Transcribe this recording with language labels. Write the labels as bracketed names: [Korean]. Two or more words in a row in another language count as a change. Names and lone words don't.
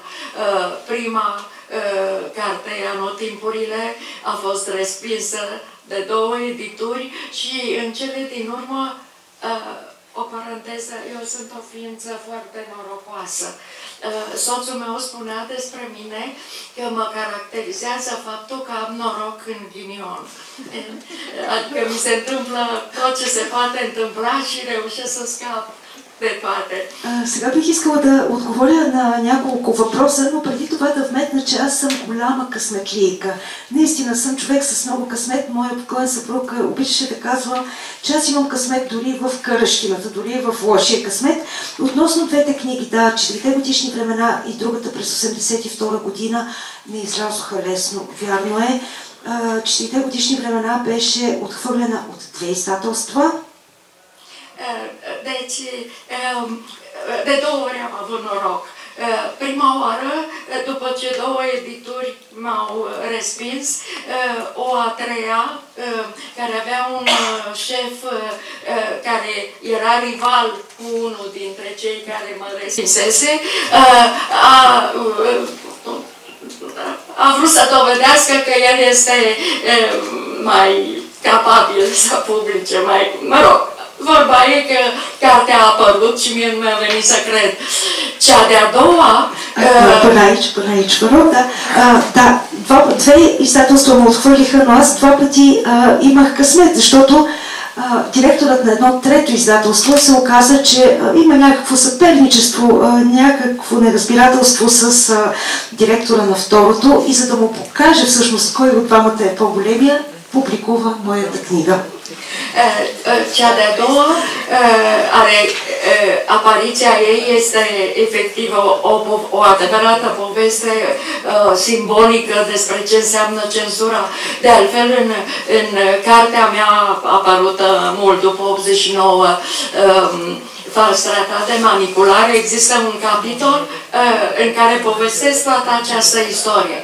[Romanian] Prima carte, Anotimpurile, a fost respinsă de 2 edituri și în cele din urmă, o paranteză, eu sunt o ființă foarte norocoasă. Soțul meu spunea despre mine că mă caracterizează faptul că am noroc în ghinion. Adică mi se întâmplă tot ce se poate întâmpla și reușesc să scap de toate. [Bulgarian] Сега бих искала да отговоря на няколко въпроса, но преди това да вметна, че аз съм голяма късметлийка. Наистина съм човек с много късмет. Моят покоен съпруг обичаше да казва, че аз имам късмет дори в къщината, дори в лошия късмет. Относно двете книги, да, 4 годишни времена и другата през 82 година не излязоха лесно. Вярно е, 4 годишни времена беше отхвърлена от 2 издателства. [Romanian] Deci, de 2 ori am avut noroc. Prima oară, după ce 2 edituri m-au respins, o a treia, care avea un șef care era rival cu unul dintre cei care mă respinsese, a vrut să dovedească că el este mai capabil să publice, mă rog. Vorba e că cartea a apărut și mie nu mi-a venit să cred. Cea de-a doua... Până aici, vă rog, [Bulgarian] да, 2 издателства ме отхвърлиха, но аз 2 пъти имах късмет, защото директорът на едно трето издателство се оказа, че има някакво съперничество, някакво неразбирателство с директора на второто и за да му покаже всъщност кой от двамата е по-големия, публикува моята книга. [Romanian] Cea de-a doua, apariția ei este efectiv o adevărată poveste simbolică despre ce înseamnă cenzura. De altfel, în cartea mea apărută mult după 89, Fals tratat de manipulare, există un capitol în care povestesc toată această istorie.